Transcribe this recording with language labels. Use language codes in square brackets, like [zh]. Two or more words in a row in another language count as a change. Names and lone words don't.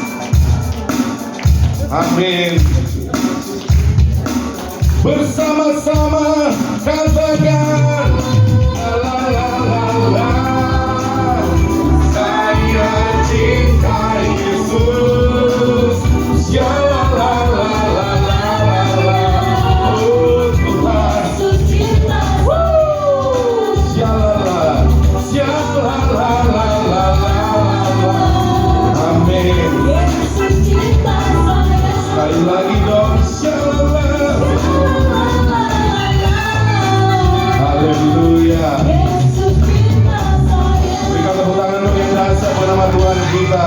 [id] Amin. Bersama-sama katakan la la la la. Saya cinta Yesus. Ya la la la la la la. Oh Tuhan. Ya la la. Ya la la la la la. Amin. Sekali lagi dong. Ya la la. Haleluya. Berikan tepuk tangan dong yang dahsyat buat nama Tuhan kita.